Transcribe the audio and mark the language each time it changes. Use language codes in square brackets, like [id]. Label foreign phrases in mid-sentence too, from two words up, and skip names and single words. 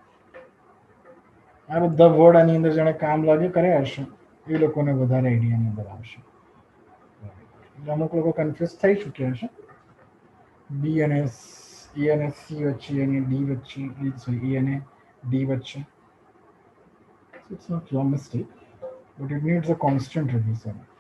[gu] આ બધા વર્ડ આની અંદર જેને કામ લાગે કર્યા હશે એ લોકોને વધારે આઈડિયાની અંદર આવશે. અમુક લોકો કન્ફ્યુઝ થઈ ચૂક્યા હશે. બી અને એ અને સી વચ્ચે અને ડી વચ્ચે, સોરી એ અને ડી વચ્ચે. [en] It's not your mistake, but it needs a constant revision.